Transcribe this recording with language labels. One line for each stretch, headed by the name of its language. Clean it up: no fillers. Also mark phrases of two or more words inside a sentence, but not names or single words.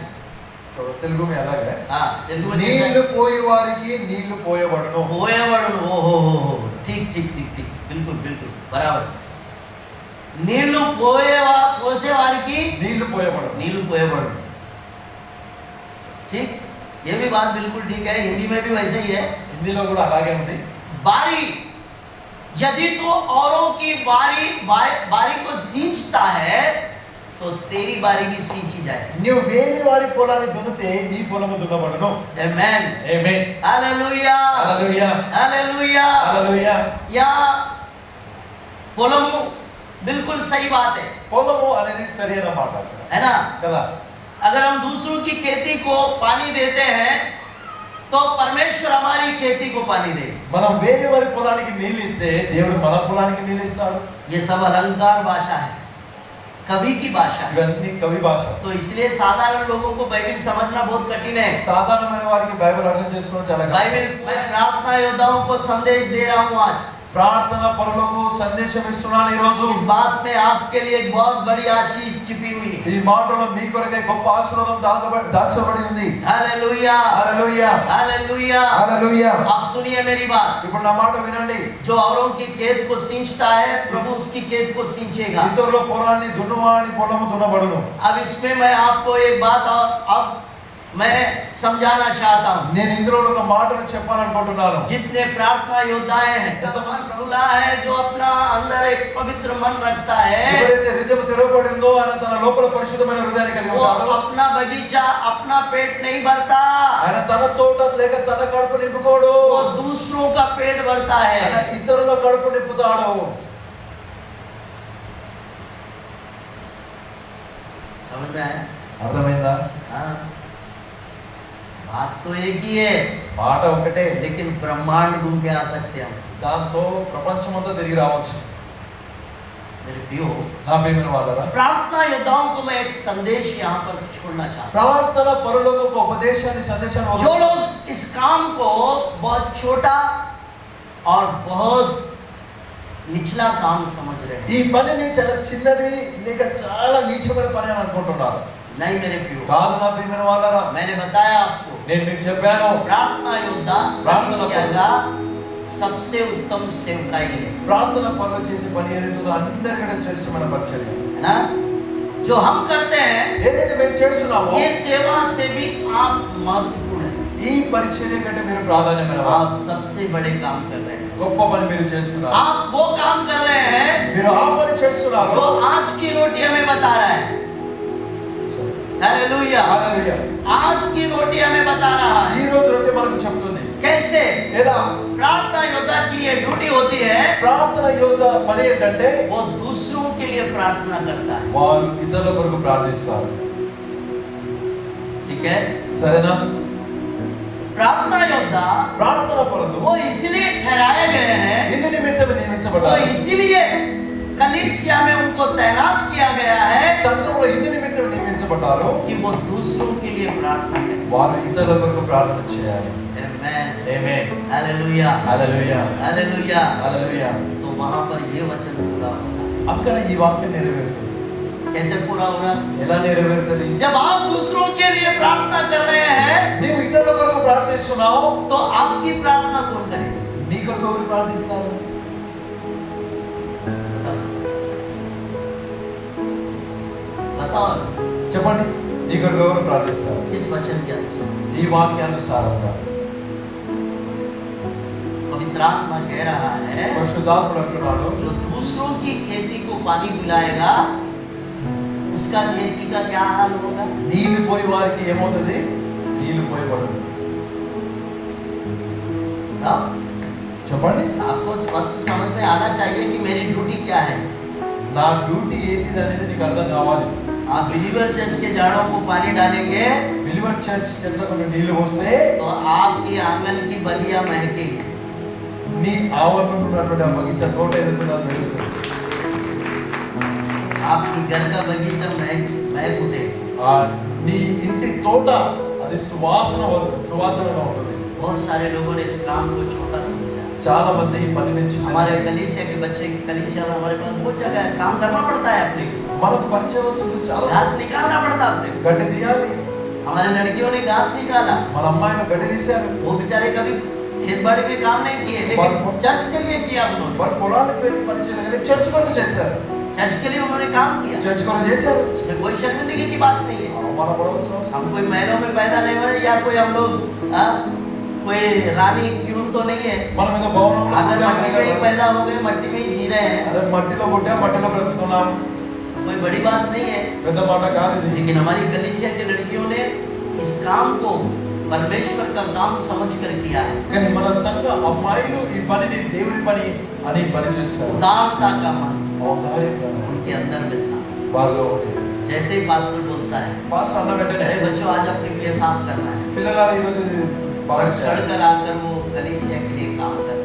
Hindi: तो తెలుగు में अलग है। हाँ, तेलुगु में
Telugu: నీళ్లు పోయి వారికి నీళ్లు పోయబడును. పోయేవాడు। ఓహో,
Hindi: ठीक ठीक ठीक ठीक, बिल्कुल बिल्कुल बराबर।
Telugu: నీళ్లు పోసే వారికి నీళ్లు పోయబడును. నీళ్లు పోయేవాడు।
Hindi: ठीक, ये भी बात बिल्कुल ठीक है, हिंदी में भी वैसे ही है।
Telugu: హిందీలో కూడా అలాగే ఉంది.
Hindi: बारी, यदि तो औरों की बारी को सींचता है तो तेरी बारी भी सींची जाए।
Telugu: నువ్వు వేరే వారి పొలాన్ని దున్నితే నీ పొలము దున్నబడును.
Hindi: आमेन,
Telugu: ఆమేన్.
Hindi: हालेलुया,
Telugu: హల్లెలూయా.
Hindi: हालेलुया।
Telugu: హల్లెలూయా.
Hindi: यहाँ పొలము बिल्कुल सही बात है,
Telugu: పొలము అనేది సరైన మాట
Hindi: है ना?
Telugu: కదా.
Hindi: अगर हम दूसरों की खेती को पानी देते हैं तो परमेश्वर हमारी खेती को पानी देगा।
Telugu: మనం వేరే వారి పొలానికి నీళ్ళు ఇస్తే దేవుడు మన పొలానికి నీళ్ళు ఇస్తాడు.
Hindi: ये सब अलंकार भाषा है, कवि की भाषा है।
Telugu: ఇవన్నీ కవి భాష.
Hindi: तो इसलिए साधारण लोगों को बाइबल समझना बहुत कठिन है।
Telugu: సాధారణమైన వారికి బైబిల్ అర్థం చేసుకోవడం చాలా కష్టం.
Hindi: बाइबल, मैं प्रार्थना योद्धाओं को संदेश दे रहा हूँ आज।
Telugu: ప్రార్థన పరులకు సందేశం ఇస్తున్నాను ఈ రోజు.
Hindi: इस बात में आपके लिए एक बहुत बड़ी आशीष छिपी हुई है।
Telugu: ఈ మాటలో మీ కొరకే గొప్ప ఆశీర్వాదం దాచబడి ఉంది.
Hindi: हालेलुया,
Telugu: హల్లెలూయా.
Hindi: हालेलुया।
Telugu: హల్లెలూయా.
Hindi: आप सुनिए मेरी बात,
Telugu: ఇప్పుడు నా మాట వినండి.
Hindi: जो औरों की खेत को सींचता है प्रभु उसकी खेत को सींचेगा।
Telugu: ఇతరుల పొలాన్ని దున్నువాని పొలము దున్నబడును.
Hindi: अब इसमें मैं आपको एक बात और अब मैं समझाना चाहता हूँ।
Telugu: నేను ఇందులో ఒక మాటను చెప్పాలనుకుంటున్నాను.
Hindi: जितने प्रार्थना योद्धाएं हैं, खुला है, जो अपना अंदर एक पवित्र मन रखता है,
Telugu: ఎవరైతే హృదయం తెరవబడి ఉందో ఆయన తన లోపల పరిశుద్ధమైన హృదయాన్ని కలిగి
Hindi: वो
Telugu: ఉంటాడు.
Hindi: अपना बगीचा, अपना पेट नहीं भरता,
Telugu: ఆయన తన తోట లేక తన కడుపు నింపుకోడు.
Hindi: वो दूसरों का पेट भरता
Telugu: ఆయన
Hindi: है।
Telugu: ఇతరుల కడుపు నింపుతాడు.
Hindi: समझ में आया?
Telugu: అర్థమైందా?
Hindi: हाँ, बात तो एक ही है,
Telugu: మాట ఒకటే,
Hindi: लेकिन ब्रह्मांड घूम के आ सकते हैं।
Telugu: దాంతో ప్రపంచమంతా తిరిగి రావచ్చు.
Hindi: मेरे प्रियो,
Telugu: నా ప్రియమైన వాళ్ళరా,
Hindi: प्रार्थना योद्धाओं को मैं एक संदेश यहाँ पर छोड़ना चाहता
Telugu: ప్రార్థన పరులకు ఒక ఉపదేశాన్ని సందేశాన్ని
Hindi: हूँ। जो लोग इस काम को बहुत छोटा और बहुत निचला काम समझ रहे हैं,
Telugu: ఈ పనిని చాలా చిన్నది లేక చాలా నీచమైన పని అని అనుకుంటున్నారు.
Hindi: नहीं मेरे प्रियो,
Telugu: కాదు నా ప్రియమైన వాళ్ళరా,
Hindi: मैंने बताया आपको,
Telugu: నేను మీకు చెప్పాను,
Hindi: प्रार्थना योद्धा प्रार्थना कलीसिया का सबसे उत्तम सेवकाई है
Telugu: ప్రార్థన పనులు చేసే పని ఏదైతుందో అందరికంటే శ్రేష్టమైన పరిచర్య.
Hindi: ना? जो हम करते हैं
Telugu: ఏదైతే మేము చేస్తున్నామో
Hindi: ये सेवा से भी आप महत्वपूर्ण है।
Telugu: ఈ పరిచర్య కంటే మీరు ప్రాధాన్యమైన వారు.
Hindi: आप सबसे बड़े काम कर रहे हैं,
Telugu: గొప్ప పని మీరు చేస్తున్నారు.
Hindi: आप वो काम कर रहे हैं
Telugu: మీరు ఆ పని చేస్తున్నారు.
Hindi: जो आज की रोटी हमें बता रहा है। हालेलुया,
Telugu: హల్లెలూయా.
Hindi: आज की रोटी हमें बता रहा
Telugu: ఈ
Hindi: है
Telugu: రోజు రొట్టె మనకు చెప్తుంది.
Hindi: कैसे
Telugu: ఎలా?
Hindi: प्रार्थना योद्धा की ये ड्यूटी होती है,
Telugu: ప్రార్థన యోధ పని ఏంటంటే
Hindi: वो दूसरों के लिए प्रार्थना करता है।
Telugu: వారు ఇతరుల కొరకు ప్రార్థిస్తారు.
Hindi: ठीक है,
Telugu: సరేనా?
Hindi: प्रार्थना योद्धा
Telugu: ప్రార్థన పరులు
Hindi: वो इसलिए ठहराए गए हैं,
Telugu: ఇందు నిమిత్తం
Hindi: वो
Telugu: నియమించబడ్డారు.
Hindi: इसीलिए कलीसिया में उनको तैनात किया गया है
Telugu: సంఘంలో ఇందు నిమిత్తం నియమించబడ్డారు.
Hindi: कि वो दूसरों के लिए प्रार्थना करें।
Telugu: వారు ఇతరుల కొరకు ప్రార్థన చేయాలి.
Hindi: आमेन,
Telugu: ఆమేన్.
Hindi: हालेलुया,
Telugu: హల్లెలూయా.
Hindi: हालेलुया।
Telugu: హల్లెలూయా.
Hindi: तो वहां पर ये वचन पूरा होगा।
Telugu: అక్కడ ఈ వాక్యం నెరవేరుతుంది.
Hindi: कैसे पूरा हो रहा?
Telugu: ఎలా నెరవేరుతుంది?
Hindi: जब आप दूसरों के लिए प्रार्थना कर रहे हैं
Telugu: నీవు ఇతరుల కొరకు ప్రార్థిస్తున్నావు,
Hindi: तो आपकी प्रार्थना कौन करेगा?
Telugu: నీ కొరకు ఎవరు ప్రార్థిస్తారు?
Hindi: बताओ, बताओ
Telugu: చెప్పండి, నీ కొరకు ఎవరు ప్రార్థిస్తారు?
Hindi: इस वचन के अनुसार।
Telugu: ఈ వాక్యానుసారంగా
Hindi: पवित्र आत्मा कह रहा है,
Telugu: పరిశుద్ధాత్ముడు అంటున్నాడు,
Hindi: जो दूसरों की खेती को पानी पिलाएगा उसका खेती का क्या हाल होगा?
Telugu: నీళ్లు పోయి వారికి ఏమవుతుంది? నీళ్లు పోయబడుతుంది.
Hindi: बताओ,
Telugu: చెప్పండి.
Hindi: आपको स्पष्ट समझ में आना चाहिए कि मेरी ड्यूटी क्या है।
Telugu: నా డ్యూటీ ఏంటిది అనేది నీకు అర్థం కావాలి.
Hindi: आप
English: believer church
Hindi: के झाड़ों को पानी डालेंगे
English: believer church
Telugu: చెట్లకు నువ్వు నీళ్లు పోస్తే
Hindi: तो आपकी आंगन की बगिया महकेगी।
Telugu: నీ ఆవరణలో ఉన్నటువంటి ఆ బగీచా తోట ఏదైతుందో అది మెరుస్తుంది.
Hindi: आपकी घर का बगीचा महक उठेगी।
Telugu: ఆ నీ ఇంటి తోట అది సువాసనగా ఉంటుంది.
Hindi: बहुत सारे लोगों ने इस काम को छोटा समझा।
Telugu: చాలా మంది ఈ పని నుంచి
Hindi: हमारे कलीसिया के बच्चे की कलीसिया में हमारे पास बहुत जगह है, काम करना पड़ता है अपने को।
Telugu: మనకు పరిచయం చాలా
Hindi: घास निकालना पड़ता है अपने को।
Telugu: గడ్డి తీయాలి.
Hindi: हमारे लड़कियों ने घास निकाला,
Telugu: మన అమ్మాయిని గడ్డి తీశారు.
Hindi: वो बेचारे कभी खेत बाड़ी में काम नहीं किए, लेकिन चर्च के लिए किया उन्होंने।
Telugu: వారు పొలానికి వెళ్ళి పని చేయలేదు కానీ చర్చ్ కొరకు చేశారు.
Hindi: चर्च के लिए उन्होंने काम किया।
Telugu: చర్చ్ కొరకు చేశారు.
Hindi: इसमें कोई शर्मिंदगी की बात नहीं है।
Telugu: మన పొడవలసిన అవసరం
Hindi: हम कोई महलों में पैदा नहीं हुए या कोई हम लोग कोई रानी क्यों तो नहीं है।
Telugu: మనం ఏదో భవనంలో
Hindi: अगर मट्टी में ही पैदा हो गए, मट्टी में ही जी रहे हैं,
Telugu: అదే మట్టిలో పుట్టా మట్టిలో బ్రతుకుతున్నాం.
Hindi: कोई बड़ी बात नहीं है।
Telugu: పెద్ద మాట కాదు ఇది.
Hindi: लेकिन हमारी कलीसिया की लड़कियों ने इस काम को परमेश्वर का काम समझ कर किया है।
Telugu: కానీ మన సంఘ అమ్మాయిలు ఈ పనిని దేవుని పని అని పని చేస్తారు.
Hindi: उदारता का मन
Telugu: ఔదార్యంగా
Hindi: उनके अंदर में था।
Telugu: వారిలో ఉంది.
Hindi: जैसे ही पास्टर बोलता है,
Telugu: పాస్టర్ అన్న వెంటనే
Hindi: अरे बच्चों आज अपने लिए साफ करना है,
Telugu: పిల్లలారా ఈ రోజు ఇది బాగా
Hindi: और
Telugu: చేయాలి.
Hindi: चढ़कर आकर वो कलीसिया के लिए काम करते